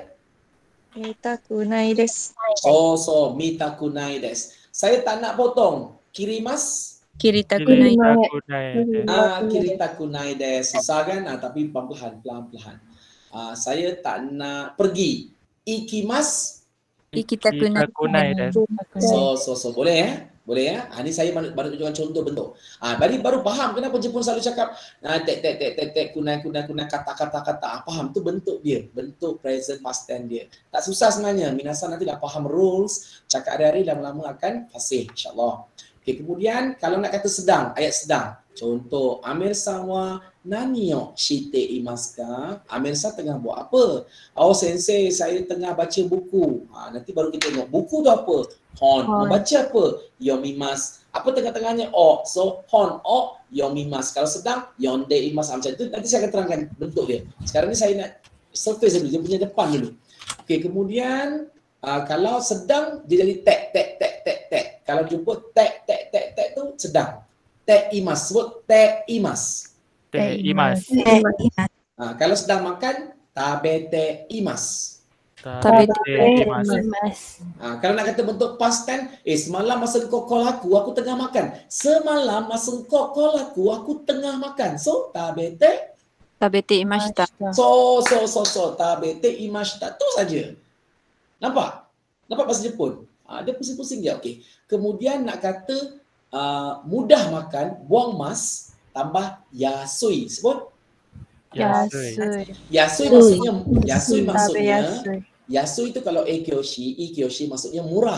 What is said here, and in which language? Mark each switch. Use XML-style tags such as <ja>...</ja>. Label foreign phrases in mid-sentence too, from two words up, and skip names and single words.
<ja>見たくないです.</ja> <ms>So</ms> <ja>見たくないです.</ja> <ms>Saya tak nak potong. Kirimas. Kiritakunai.</ms> <ja>切りたくないです.</ja> <ms>Susah kan? Tapi pelan-pelan. Saya tak nak pergi. Ikimas.</ms> <ja>行きたくないです.</ja> <ms>So boleh ya? Boleh ya? Ini saya baru tunjukkan contoh bentuk. Baru faham kenapa Jepun selalu cakap tek kunai kata. Faham tu bentuk dia, bentuk</ms> <en>present past tense</en> <ms>dia. Tak susah sebenarnya. Minasang nanti dah faham rules, cakap hari-hari lama-lama akan fasih insya-Allah. Okey, kemudian kalau nak kata sedang, ayat sedang.</ms> <ja>Contoh, Amir さわなによしていますか?</ja> <ms>Amir sa tengah buat apa? Oh sensei, saya tengah baca buku. Nanti baru kita tengok buku tu apa? Hon. Membaca apa? Yomimasu. Apa tengah-tengahnya? O.</ms> <ja>So 本を読みます.</ja> <ms>Kalau sedang</ms> <ja>読んでいます.</ja> <ms>Macam tu nanti saya akan terangkan bentuk dia. Sekarang ni saya nak surface dulu, dia punya depan dulu. Okey, kemudian kalau sedang dia jadi tek. Kalau jumpa tek tu sedang.</ms> <ja>ています, sebut ています. ています.</ja> <ms>Kalau sedang makan,</ms> <ja>食べています. 食べています.</ja> <ms>Kalau nak kata bentuk past tense, semalam masa kau call aku tengah makan. Semalam masa kau call aku tengah makan. So, tabete imashita.</ms> <ja>So, 食べていました.</ja> <ms>Tu saja. Nampak bahasa Jepun? Dia pusing-pusing je. Okey. Kemudian nak kata mudah makan, buang mas, tambah yasui. Sebut? Yasui maksudnya yasui itu kalau ikyoshi maksudnya murah.</ms>